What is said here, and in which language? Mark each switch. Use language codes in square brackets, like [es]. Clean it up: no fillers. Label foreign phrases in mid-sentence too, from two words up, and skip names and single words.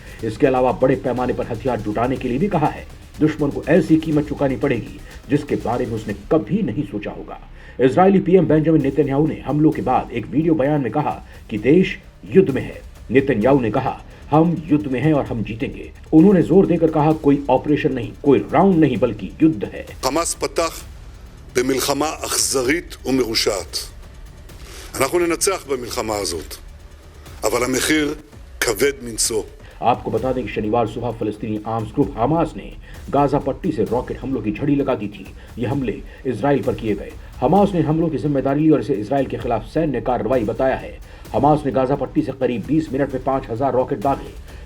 [hi] इसके अलावा बड़े पैमाने पर हथियार जुटाने के लिए भी कहा है। दुश्मन को ऐसी कीमत चुकानी पड़ेगी जिसके बारे में उसने कभी नहीं सोचा होगा। इजरायली पीएम बेंजामिन नेतन्याहू ने हमलों के बाद एक वीडियो बयान में कहा कि देश युद्ध में है। नेतन्याहू ने कहा, हम युद्ध में हैं और हम जीतेंगे। उन्होंने जोर देकर कहा, कोई ऑपरेशन नहीं, कोई राउंड नहीं, बल्कि युद्ध है। [he] חמאס פתח במלחמה אכזרית ומרושעת. אנחנו ננצח במלחמה הזאת, אבל המחיר כבד מנשוא. [hi] आपको बता दें कि शनिवार सुबह फिलिस्तीनी आर्म्स ग्रुप हमास ने गाजा पट्टी से रॉकेट हमलों की झड़ी लगा दी थी। ये हमले इजराइल पर किए गए। हमास ने हमलों की जिम्मेदारी ली और इसे इजराइल के खिलाफ सैन्य कार्रवाई बताया है। हमास ने गाजा पट्टी से करीब 20 मिनट में 5,000 रॉकेट दागे।